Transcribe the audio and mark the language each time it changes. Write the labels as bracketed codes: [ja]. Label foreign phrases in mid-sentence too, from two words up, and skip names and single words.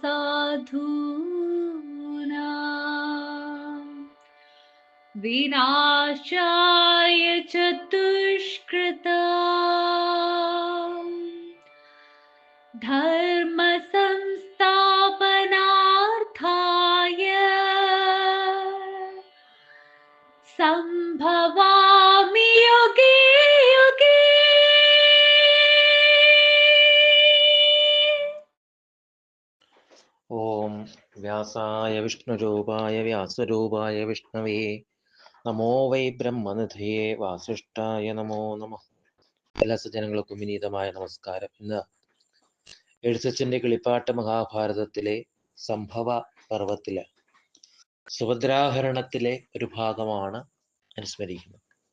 [sa] साधूनां विनाशाय च दुष्कृतां, धर्म संस्थापनार्थाय संभवामि युगे युगे। ഓം വ്യാസായ വിഷ്ണുരൂപായ വ്യാസരൂപായ വിഷ്ണവേ നമോ വൈ ബ്രഹ്മനിധയേ വാസിഷ്ഠായ നമോ നമഃ. [ml] എല്ലാ സജ്ജനങ്ങൾക്കും വിനീതമായ നമസ്കാരം. ഇന്ന് എഴുത്തച്ഛൻ്റെ കിളിപ്പാട്ട് മഹാഭാരതത്തിലെ സംഭവ പർവത്തിലെ സുഭദ്രാഹരണത്തിലെ ഒരു ഭാഗമാണ് അനുസ്മരിക്കുന്നത്.